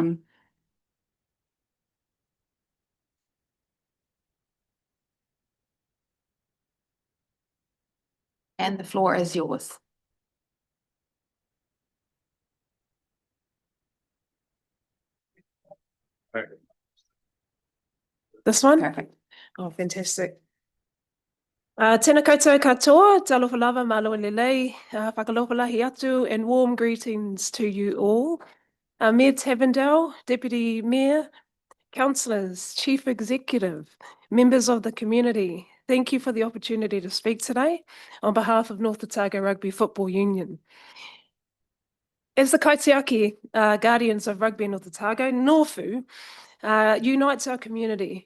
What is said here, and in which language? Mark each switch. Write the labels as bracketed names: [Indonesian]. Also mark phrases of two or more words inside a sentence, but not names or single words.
[English] And the floor is yours. This one? Perfect. Oh, fantastic. [Māori] Tēnā koutou katoa, [Samoan] talofa lava [Tongan] malo lelei, [Niuean] whakalopalahi atu, [English] and warm greetings to you all. Mayor Tavendale, Deputy Mayor, councillors, Chief Executive, members of the community, thank you for the opportunity to speak today on behalf of North Otago Rugby Football Union. As the kaitiaki guardians of rugby in North Otago, Norfu unites our community.